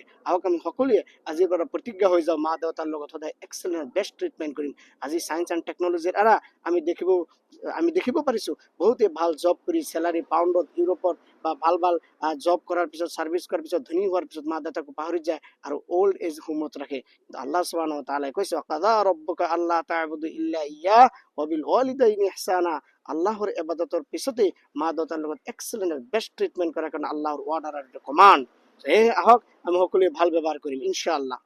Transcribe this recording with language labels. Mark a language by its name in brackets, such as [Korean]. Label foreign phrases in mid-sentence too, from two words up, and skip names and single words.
[Assamese] আহক আমি সকলোৱে আজিৰ পৰা প্ৰতিজ্ঞা হৈ যাওঁ, মা দেউতাৰ লগত সদায় [English] excellent best treatment [Assamese] কৰিম। আজি [English] science and technology [Assamese] দ্বাৰা আমি দেখিব পাৰিছোঁ, বহুতে ভাল জব কৰি চেলাৰী পাউণ্ডত, ইউৰোপত বা ভাল জব কৰাৰ পিছত, ছাৰ্ভিচ কৰাৰ পিছত, ধনী হোৱাৰ পিছত মা দেউতাকো পাহৰি যায় আৰু [English] old age home [Assamese] ৰাখে। [Arabic] الله سبحانه وتعالى কৈছে, وقضى ربك ألا تعبدوا إلا إياه وبالوالدين إحسانا. [Assamese] আল্লাহৰ ইবাদতৰ পিছতে মা দেউতাৰ লগত [English] excellent best treatment [Assamese] কৰাৰ কাৰণে আল্লাহৰ অৰ্ডাৰ আৰু কমাণ্ড। আহক আমি সকলোৱে ভাল ব্যৱহাৰ কৰিম ইনশাআল্লাহ।